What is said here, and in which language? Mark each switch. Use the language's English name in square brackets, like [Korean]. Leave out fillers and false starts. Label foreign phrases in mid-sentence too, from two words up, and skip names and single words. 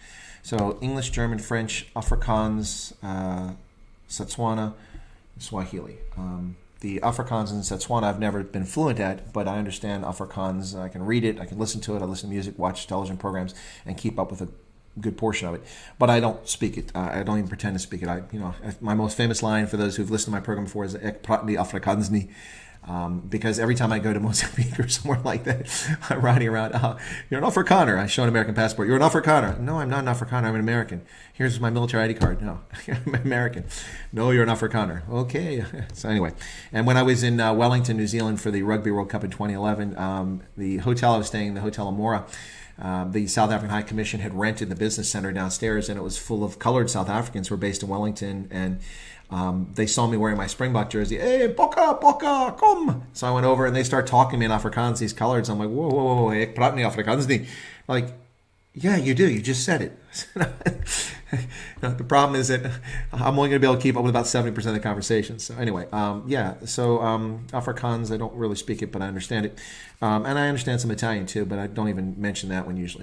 [English] So English, German, French, Afrikaans, Setswana, Swahili. The Afrikaans and Setswana I've never been fluent at, but I understand Afrikaans. I can read it, I can listen to it, I listen to music, watch television programs, and keep up with a good portion of it, but I don't speak it. I don't even pretend to speak it. My most famous line for those who've listened to my program before is [Afrikaans] "Ek praat nie Afrikaans nie," [English] because every time I go to Mozambique or somewhere like that, I'm riding around. You're an Afrikaner. I show an American passport. You're an Afrikaner. No, I'm not an Afrikaner. I'm an American. Here's my military ID card. No, I'm American. No, you're an Afrikaner. Okay. So anyway, and when I was in Wellington, New Zealand for the Rugby World Cup in 2011, the hotel I was staying in, the Hotel Amora, the South African High Commission had rented the business center downstairs, and it was full of colored South Africans who were based in Wellington, and they saw me wearing my Springbok jersey. [Afrikaans] Hey, Bokke, Bokke, kom! [English] So I went over, and they started talking to me in Afrikaans, these coloreds. I'm like, whoa, whoa, whoa, [Afrikaans] ek praat nie Afrikaans nie. [English] Like, yeah, you do. You just said it. The problem is that I'm only going to be able to keep up with about 70% of the conversation. So anyway, Afrikaans, I don't really speak it, but I understand it. And I understand some Italian too, but I don't even mention that one usually.